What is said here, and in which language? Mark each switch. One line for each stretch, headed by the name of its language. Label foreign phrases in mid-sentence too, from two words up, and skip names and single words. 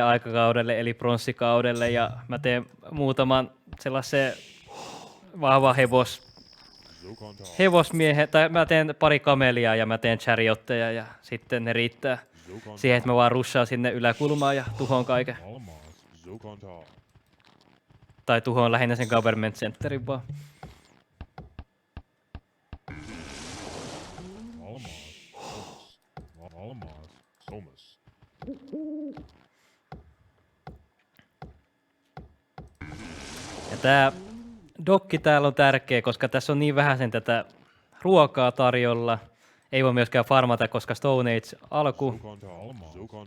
Finnish: aikakaudelle, eli pronssikaudelle, ja mä teen muutaman sellaisen vahva Zokanta. hevosmiehen, tai mä teen pari kamelia ja mä teen chariotteja, ja sitten ne riittää siihen, että mä vaan russaan sinne yläkulmaan ja tuhoon kaiken. Almas. Zokanta. Tai tuhoon lähinnä sen Government Centerin vaan. Almas. Somas. Almas. Somas. Ja tää dokki täällä on tärkeä, koska tässä on niin vähäsen tätä ruokaa tarjolla. Ei voi myöskään farmata, koska Stone Age alku, Zokanta. Almas. Zokanta.